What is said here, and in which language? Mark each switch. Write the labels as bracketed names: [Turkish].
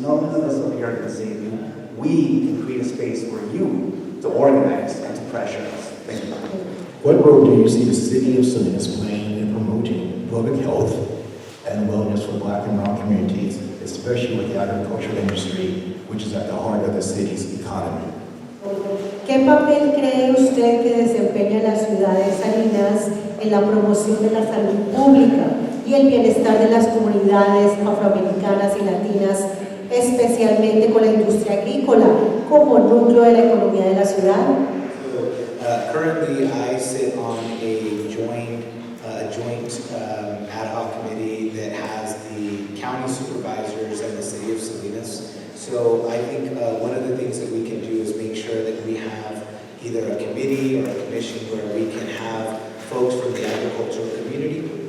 [English] None of us up here are going to save you. We can create a space for you to organize and to pressure us. Thank you. What role do you see the city of Salinas playing in promoting public health and wellness for Black and brown communities, especially with the agricultural industry, which is at the heart of the city's economy? [Spanish] ¿Qué papel cree usted que desempeña la ciudad de Salinas en la promoción de la salud pública y el bienestar de las comunidades afroamericanas y latinas, especialmente con la industria agrícola como núcleo de la economía de la ciudad? [English] Currently, I sit on a joint ad hoc committee that has the county supervisors and the city of Salinas. So I think one of the things that we can do is make sure that we have either a committee or a commission where we can have folks from the agricultural community.